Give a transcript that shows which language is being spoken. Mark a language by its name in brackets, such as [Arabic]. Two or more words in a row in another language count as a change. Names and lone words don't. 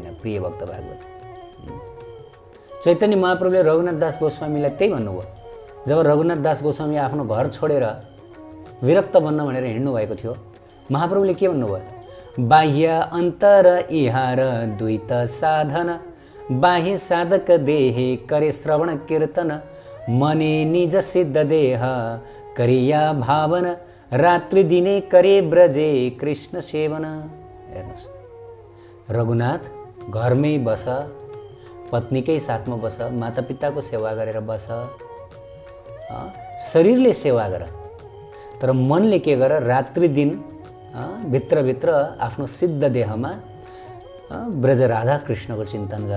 [Nepali] प्रिय भक्त भागवत, चैतन्य महाप्रभुले रघुनाथ दास गोस्वामीलाई त्यही भन्नुभयो। जब रघुनाथ दास गोस्वामी आफ्नो घर छोडेर विरक्त बन्न भनेर हिँड्नु भएको थियो, महाप्रभुले के भन्नुभयो? [Bangla] বাহ্য অন্তর ইহার দ্বৈত সাধন, বাহ্য সাধক দেহে করে শ্রবণ কীর্তন, মনে নিজ সিদ্ধ দেহ করিয়া ভাবন, রাত্রি দিনে করে ব্রজে কৃষ্ণ সেবন। [Nepali] हेर्नुहोस्, रघुनाथ घरमै बस, पत्नीकै साथमा बस, मातापिताको सेवा गरेर बस, शरीरले सेवा गर, तर मनले के गर? रात्रि दिन भित्रभित्र आफ्नो सिद्ध देहमा ब्रज राधा कृष्णको चिन्तन गर।